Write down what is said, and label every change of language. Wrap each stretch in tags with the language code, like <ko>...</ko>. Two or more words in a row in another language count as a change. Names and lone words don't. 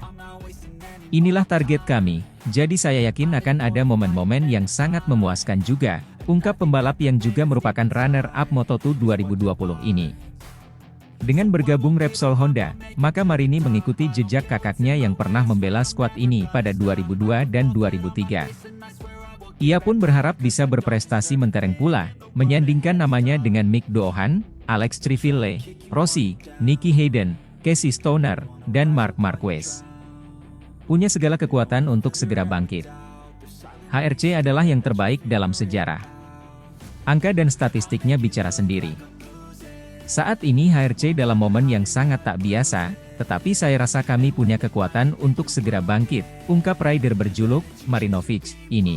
<id>Inilah target kami, jadi saya yakin akan ada momen-momen yang sangat memuaskan juga, ungkap pembalap yang juga merupakan runner-up Moto2 2020 ini. Dengan bergabung Repsol Honda, maka Marini mengikuti jejak kakaknya yang pernah membela skuad ini pada 2002 dan 2003. Ia pun berharap bisa berprestasi mentereng pula, menyandingkan namanya dengan Mick Doohan, Alex Treville, Rossi, Nicky Hayden, Casey Stoner, dan Marc Marquez. Punya segala kekuatan untuk segera bangkit. HRC adalah yang terbaik dalam sejarah. Angka dan statistiknya bicara sendiri. Saat ini HRC dalam momen yang sangat tak biasa, tetapi saya rasa kami punya kekuatan untuk segera bangkit, ungkap rider berjuluk Marinovic ini.</id>